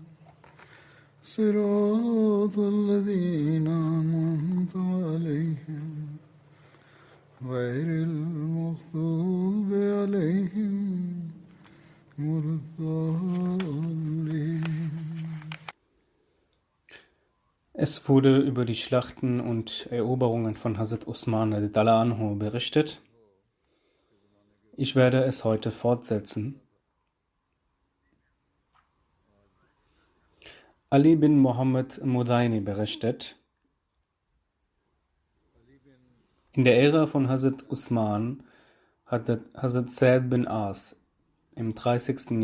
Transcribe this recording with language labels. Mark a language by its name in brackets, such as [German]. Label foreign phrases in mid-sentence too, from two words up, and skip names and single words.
[Arabic] صراط الذين أنعمت عليهم غير المغضوب عليهم ولا الضالين. [German] Es wurde über die Schlachten und Eroberungen von Hazrat Usman [Arabic] رضي الله عنه [German] berichtet. Ich werde es heute fortsetzen. Ali bin Muhammad Mudaini berichtet: In der Ära von Hazrat Usman hat Hazrat Said bin As im 30.